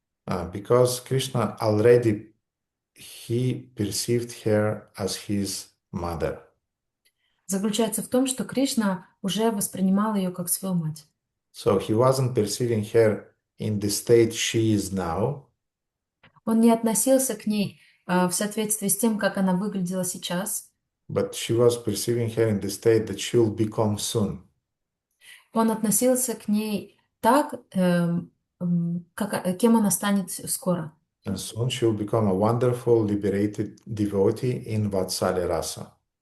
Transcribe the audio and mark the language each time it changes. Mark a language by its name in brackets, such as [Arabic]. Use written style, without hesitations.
[English] Because Krishna already, he perceived her as his mother. [Russian] Заключается в том, что Кришна уже воспринимал ее как свою мать. [English] So he wasn't perceiving her in the state she is now. [Russian] Он не относился к ней в соответствии с тем, как она выглядела сейчас. [English] But she was perceiving her in the state that she will become soon. [Russian] Он относился к ней так, кем она станет скоро. [English] And soon she will become a wonderful, liberated devotee in Vatsalya Rasa.